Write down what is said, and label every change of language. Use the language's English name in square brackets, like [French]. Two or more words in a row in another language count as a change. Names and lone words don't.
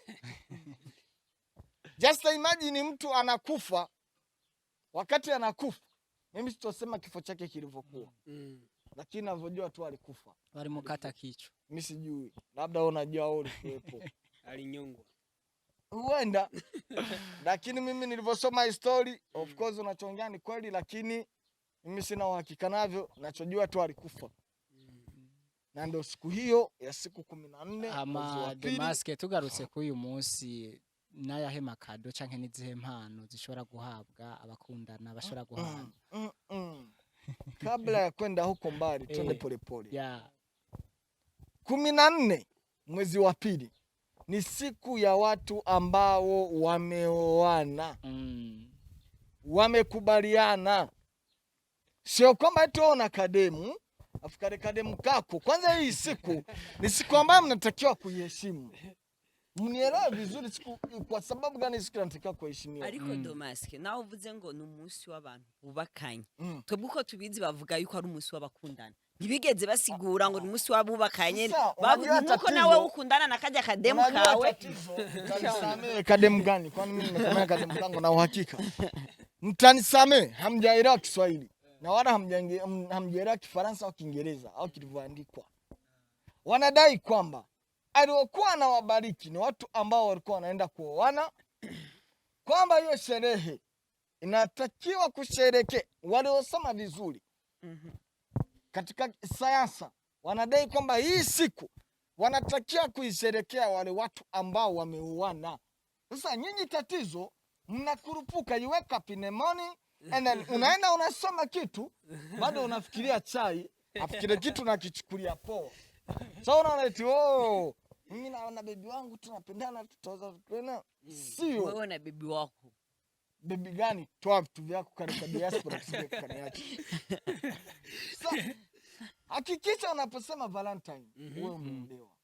[Swahili] Just imagine mtu anakufa, wakati anakufa, mimi sitosema kifo chake kilivyokuwa. Lakini ninavyojua tu alikufa. Walimkata kichwa. Mimi sijui. Labda unajua wewe ulikuwepo. Alinyongwa. Huenda. Lakini mimi nilivyosoma history, [English] of course [Swahili] unachongea ni kweli, lakini mimi sina uhakika navyo, nachojua tu alikufa. Na ndio siku hiyo ya siku 14 [Rundi] ama Demaske tugarutse ku uyu munsi nayahe makado canke nizihe mpano zishobora guhabwa abakundana bashobora guhabwa. [Swahili] Kabla ya kwenda huko mbali twende polepole. Yeah. 14 mwezi wa pili ni siku ya watu ambao wameoana. Wamekubaliana. Sio kwamba eti una kademu, afikare kademu kako. Kwanza hii siku ni siku ambayo mnatakiwa kuiheshimu. Mnielewe vizuri siku, kwa sababu gani siku inatakiwa kuheshimiwa. [Rundi] Ariko Demaske nawe uvuze ngo ni umunsi w'abantu bubakanye. Twebwe uko tubizi bavuga yuko ari umunsi w'abakundana. Ntibigeze basigura ngo ni umunsi w'abubakanye. Nuko nawe ukundana na kajya kademu kawe. [Swahili] Mtanisamee kademu gani? Kwani mimi nimekomea kademu kangu na uhakika. Mtanisamee, hamjaelewa Kiswahili. Na wala hamjaelewa Kifaransa au Kiingereza au kilivyoandikwa. Wanadai kwamba aliokuwa na wabariki ni watu ambao walikuwa wanaenda kuoana, kwamba hiyo sherehe inatakiwa kushereke. Waliosoma vizuri katika sayansi wanadai kwamba hii siku wanatakiwa kuisherekea wale watu ambao wameoana. Sasa nyinyi tatizo mnakurupuka, [English] you wake up in the morning and then [Swahili] unaenda unasoma kitu, bado unafikiria chai, afikire kitu na kichukulia poa. So unaona eti mimi na bibi wangu tunapendana, tutaweza kwenda. Sio wewe na bibi wako. Bibi gani? Toa vitu vyako katika diaspora tusije kukaniacha. Hakikisha unaposema Valentine wewe umeolewa.